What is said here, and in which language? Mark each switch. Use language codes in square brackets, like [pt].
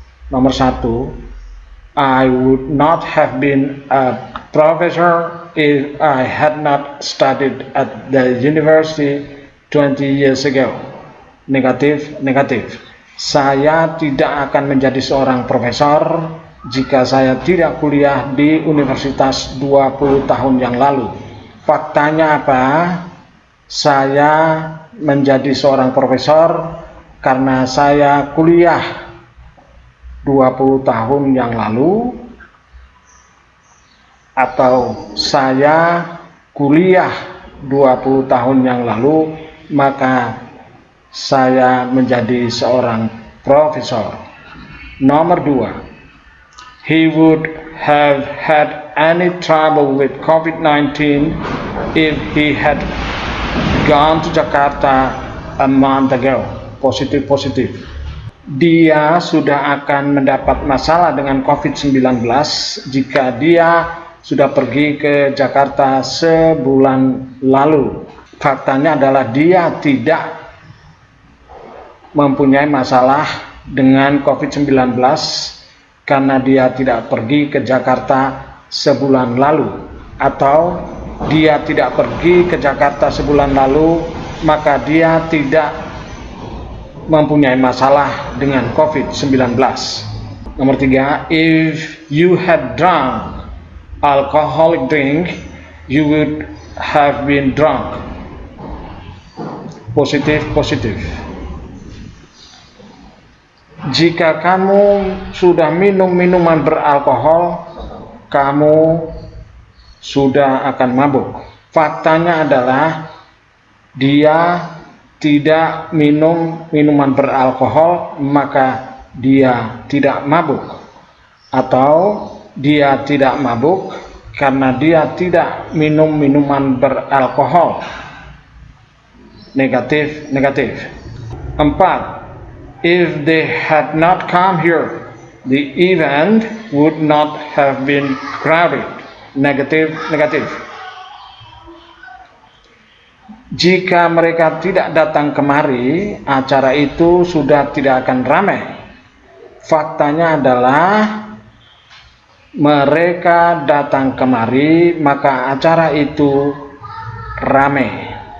[id] Nomor 1, [en] I would not have been a professor if I had not studied at the university 20 years ago. [id] Negatif, negatif. Saya tidak akan menjadi seorang profesor jika saya tidak kuliah di universitas 20 tahun yang lalu. Faktanya apa? Saya menjadi seorang profesor karena saya kuliah 20 tahun yang lalu, atau saya kuliah 20 tahun yang lalu, maka saya menjadi seorang profesor. Nomor 2, [en] he would have had any trouble with COVID-19 if he had gone to Jakarta a month ago. [id] Positif, positif. Dia sudah akan mendapat masalah dengan COVID-19 jika dia sudah pergi ke Jakarta sebulan lalu. Faktanya adalah dia tidak mempunyai masalah dengan COVID-19 karena dia tidak pergi ke Jakarta sebulan lalu, atau dia tidak pergi ke Jakarta sebulan lalu, maka dia tidak mempunyai masalah dengan COVID-19. Nomor 3, [en] if you had drunk alcoholic drink, you would have been drunk. [id] Positif, positif. Jika kamu sudah minum minuman beralkohol, kamu sudah akan mabuk. Faktanya adalah dia tidak minum minuman beralkohol, maka dia tidak mabuk. Atau dia tidak mabuk karena dia tidak minum minuman beralkohol. Negatif, negatif. [en] 4, if they had not come here, the event would not have been crowded. [id] Negatif, negatif. Jika mereka tidak datang kemari, acara itu sudah tidak akan ramai. Faktanya adalah mereka datang kemari, maka acara itu ramai.